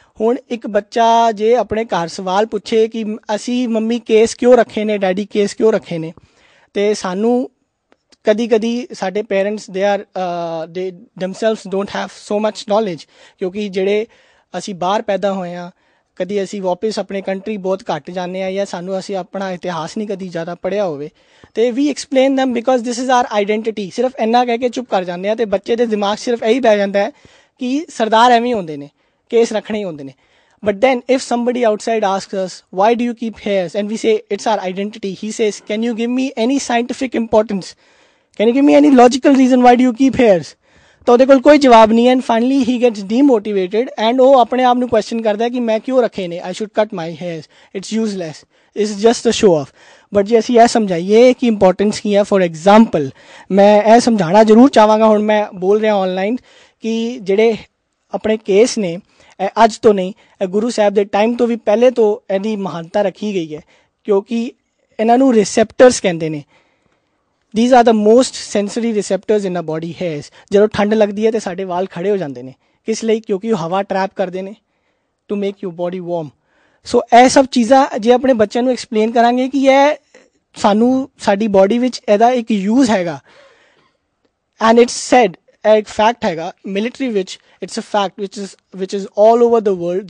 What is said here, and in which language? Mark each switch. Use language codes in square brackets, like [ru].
[pa] ਹੁਣ ਇੱਕ ਬੱਚਾ ਜੇ ਆਪਣੇ ਘਰ ਸਵਾਲ ਪੁੱਛੇ ਕਿ ਅਸੀਂ ਮੰਮੀ ਕੇਸ ਕਿਉਂ ਰੱਖੇ ਨੇ, ਡੈਡੀ ਕੇਸ ਕਿਉਂ ਰੱਖੇ ਨੇ, ਤੇ ਸਾਨੂੰ ਕਦੀ ਕਦੀ ਸਾਡੇ ਪੇਰੈਂਟਸ ਦੇ [en] themselves don't have so much knowledge, [pa] ਕਿਉਂਕਿ ਜਿਹੜੇ ਅਸੀਂ ਬਾਹਰ ਪੈਦਾ ਹੋਏ ਹਾਂ, ਕਦੀ ਅਸੀਂ ਵਾਪਿਸ ਆਪਣੇ ਕੰਟਰੀ ਬਹੁਤ ਘੱਟ ਜਾਂਦੇ ਹਾਂ, ਜਾਂ ਅਸੀਂ ਆਪਣਾ ਇਤਿਹਾਸ ਨਹੀਂ ਕਦੀ ਜ਼ਿਆਦਾ ਪੜ੍ਹਿਆ ਹੋਵੇ, ਤੇ [en] ਵੀ explain them because this is our identity. [pa] ਸਿਰਫ ਇੰਨਾ ਕਹਿ ਕੇ ਚੁੱਪ ਕਰ ਜਾਂਦੇ ਆ, ਤੇ ਬੱਚੇ ਦੇ ਦਿਮਾਗ ਸਿਰਫ ਇਹੀ ਪੈ ਜਾਂਦਾ ਹੈ ਕਿ ਸਰਦਾਰ ਐਵੇਂ ਹੁੰਦੇ ਨੇ, ਕੇਸ ਰੱਖਣੇ ਹੀ ਹੁੰਦੇ ਨੇ। [en] But then if somebody outside asks us, why do you keep hairs? And we say, it's our identity. He says, can you give me any scientific importance? Can you give me any logical reason why do you keep hairs? [pa] ਤਾਂ ਉਹਦੇ ਕੋਲ ਕੋਈ ਜਵਾਬ ਨਹੀਂ ਹੈ, [en] and finally he gets demotivated, [pa] and ਉਹ ਆਪਣੇ ਆਪ ਨੂੰ ਕੁਐਸਚਨ ਕਰਦਾ ਕਿ ਮੈਂ ਕਿਉਂ ਰੱਖੇ ਨੇ, [en] I should cut my hairs, it's useless, it's just a show off. [pa] But ਜੇ ਅਸੀਂ ਇਹ ਸਮਝਾਈਏ ਕਿ ਇੰਪੋਰਟੈਂਸ ਕੀ ਹੈ, [en] for example [pa] ਮੈਂ ਇਹ ਸਮਝਾਉਣਾ ਜ਼ਰੂਰ ਚਾਹਾਂਗਾ, ਹੁਣ ਮੈਂ ਬੋਲ ਰਿਹਾ ਔਨਲਾਈਨ ਕਿ ਜਿਹੜੇ ਆਪਣੇ ਕੇਸ ਨੇ ਅੱਜ ਤੋਂ ਨਹੀਂ, ਗੁਰੂ ਸਾਹਿਬ ਦੇ ਟਾਈਮ ਤੋਂ ਵੀ ਪਹਿਲੇ ਤੋਂ ਇਹਦੀ ਮਹਾਨਤਾ ਰੱਖੀ ਗਈ ਹੈ, ਕਿਉਂਕਿ ਇਹਨਾਂ ਨੂੰ ਰਿਸੈਪਟਰਸ ਕਹਿੰਦੇ ਨੇ। [en] These are the most sensory receptors in a body, hairs. [pa] ਜਦੋਂ ਠੰਡ ਲੱਗਦੀ ਹੈ ਤੇ ਸਾਡੇ ਵਾਲ ਖੜੇ ਹੋ ਜਾਂਦੇ ਨੇ, ਕਿਸ ਲਈ? ਕਿਉਂਕਿ ਉਹ ਹਵਾ ਟਰੈਪ ਕਰਦੇ ਨੇ [en] To make you body warm. [pa] ਸੋ ਇਹ ਸਭ ਚੀਜ਼ਾਂ ਜੇ ਆਪਣੇ ਬੱਚਿਆਂ ਨੂੰ ਐਕਸਪਲੇਨ ਕਰਾਂਗੇ ਕਿ ਇਹ ਸਾਨੂੰ ਸਾਡੀ ਬੋਡੀ ਵਿੱਚ ਇਹਦਾ ਇੱਕ ਯੂਜ਼ ਹੈਗਾ, [en] and it's sad, [pa] ਇਹ ਇੱਕ ਫੈਕਟ ਹੈਗਾ ਮਿਲਟਰੀ ਵਿੱਚ, [en] It's a fact which is all over the world.